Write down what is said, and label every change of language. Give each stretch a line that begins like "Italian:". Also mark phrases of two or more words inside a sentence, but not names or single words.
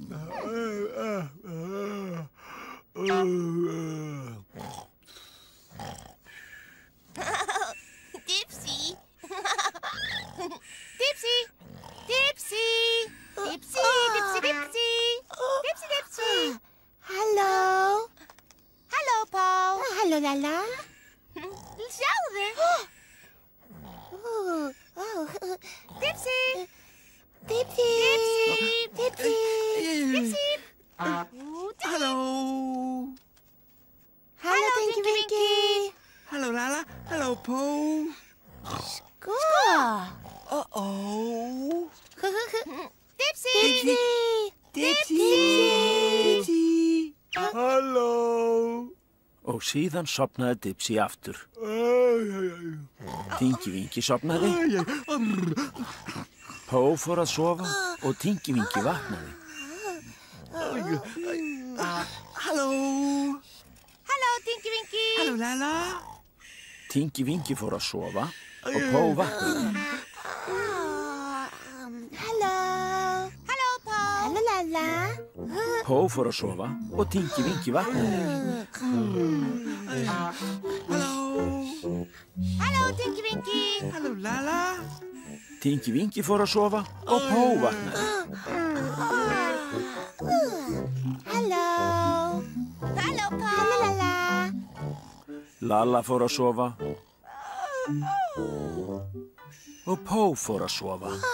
Icelandic: Dipsy. Dipsy. Dipsy. Dipsy, Dipsy, Dipsy. Dipsy, Dipsy. Hallo. Hallo, Pó. Hallo, Lala. Sjáðu. Dipsy. Dipsy. Dipsy. Dipsy. Dipsy. Hallo. Hallo, Tinky Winky. Hallo, Lala. Hallo, Pó. Skål. Uh-oh. Dipsy. Dipsy. Dipsy. Halló. Og síðan sopnaði Dipsy aftur. Tinky Winky sopnaði. Pó fór að sofa og Tinky Winky vaknaði. Hallo. Hallo, Tinky Winky. Hallo, Lala. Tinky Winky fór að sofa og Pó vaknaði. Hallo. Hallo, Pó. Hallo, Lala. Pó fór að sofa og Tinky Winky vaknaði. Hallo. Hallo, Tinky Winky. Hallo, Lala. Tinky Winky fór að sofa og Pó vaknaði. Hallo. Hallo, Pó. Hallo, Lala. Lalla fór að sofa og Pó fór að sofa.